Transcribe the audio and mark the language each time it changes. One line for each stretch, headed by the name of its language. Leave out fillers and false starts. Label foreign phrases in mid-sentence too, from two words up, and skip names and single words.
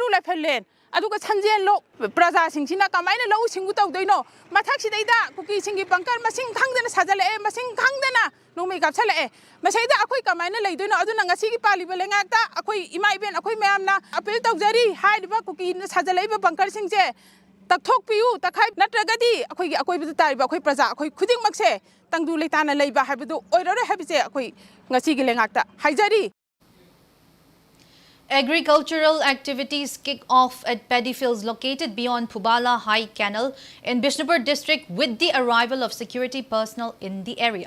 Manipuri: lafellen aduga Sanjen Lok praja singsina kamaina lau singu tawdoino mathak sidaida kuki singi bankar masing khangdana sajale masing khangdana nongmei kapchale masaida akhoi kamaina leidoino aduna ngasi gi pali belengakta akhoi imai ben akhoi mayamna appeal tawjari haiba kuki sajale ba bankar singje takthok piu takhai natragadi akhoi gi akhoi bidu tariba akhoi praja akhoi khuding makse tangdu leitana leiba haibudu oirore habise akhoi ngasi gi lengakta haijari.
English: Agricultural activities kick off at paddy fields located beyond Pubala High Canal in Bishnupur district with the arrival of security personnel in the area.